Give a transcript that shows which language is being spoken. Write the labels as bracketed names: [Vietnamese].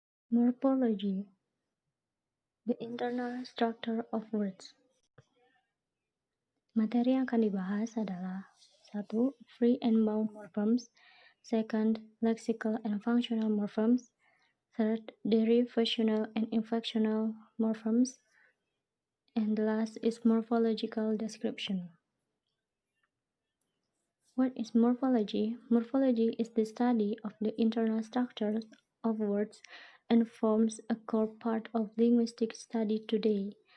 [English] Morphology, the internal structure of words. [Indonesian] Materi yang akan dibahas adalah 1. [English] Free and bound morphemes, 2. Lexical and functional morphemes, 3. Derivational and inflectional morphemes, and the last is morphological description. What is morphology? Morphology is the study of the internal structures of words and forms a core part of linguistic study today.